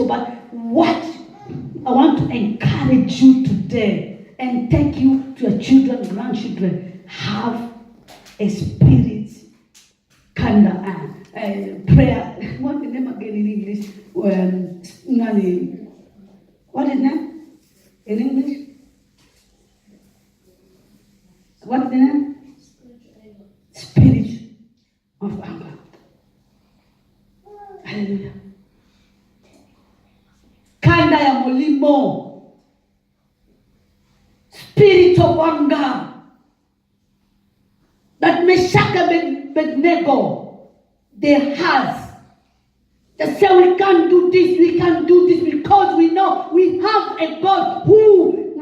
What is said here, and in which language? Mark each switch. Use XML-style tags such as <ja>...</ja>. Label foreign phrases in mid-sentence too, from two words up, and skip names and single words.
<en>But what I want to encourage you today and take you to your children, grandchildren, have a spirit kind of prayer. What's the name again in English? What is that in English? What's the name? Spirit of anger. Hallelujah.</en> <ln>Kanda ya mulimo.</ln> <en>Spirit of anger. That Meshach and Abednego, they has. They say we can't do this because we know we have a God who.</en>